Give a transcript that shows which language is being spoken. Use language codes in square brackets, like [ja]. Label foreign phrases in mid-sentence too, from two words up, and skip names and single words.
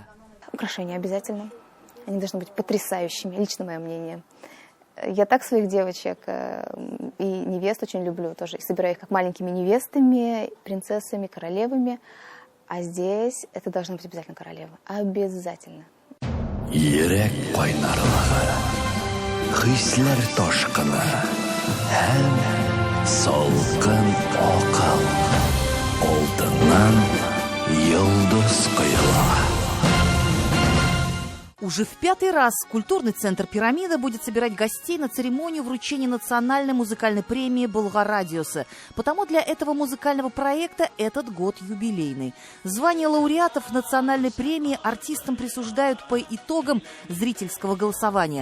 [ru] Украшения обязательно. Они должны быть потрясающими, лично мое мнение. Я так своих девочек и невест очень люблю тоже. И собираю их как маленькими невестами, принцессами, королевами. А здесь это должна быть обязательно королева. Обязательно. [tt] Салкын акыл, алтыннан йылдыз кыйла. [ru] Уже в 5-й раз культурный центр «Пирамида» будет собирать гостей на церемонию вручения национальной музыкальной премии «Булгарадиусы». Потому для этого музыкального проекта этот год юбилейный. Звание лауреатов национальной премии артистам присуждают по итогам зрительского голосования.